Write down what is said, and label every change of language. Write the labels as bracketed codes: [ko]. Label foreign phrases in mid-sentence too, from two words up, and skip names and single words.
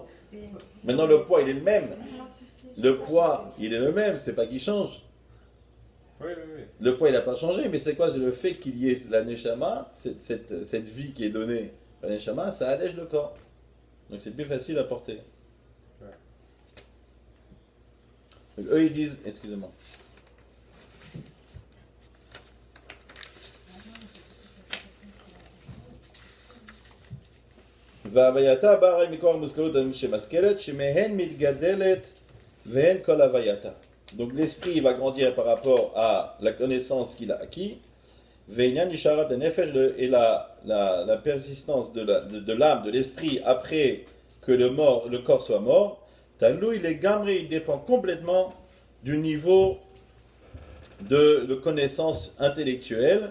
[fr] Maintenant le poids il est le même. Le poids il est le même, c'est pas qu'il change. Oui. Le poids il n'a pas changé, mais c'est quoi? C'est le fait qu'il y ait la neshama, cette vie qui est donnée par la neshama, ça allège le corps. Donc c'est plus facile à porter. Donc, eux ils disent, excusez-moi. [he] והווייתה באה הרי מכוח מושכלות שמשכלת, שמהן מתגדלת והן כל הווייתה. [fr] Donc l'esprit il va grandir par rapport à la connaissance qu'il a acquis. [he] ועניין נשארת נפש, [fr] et la persistance de l'âme, de l'esprit après que le corps soit mort. Talou il est gamré, il dépend complètement du niveau de connaissance intellectuelle.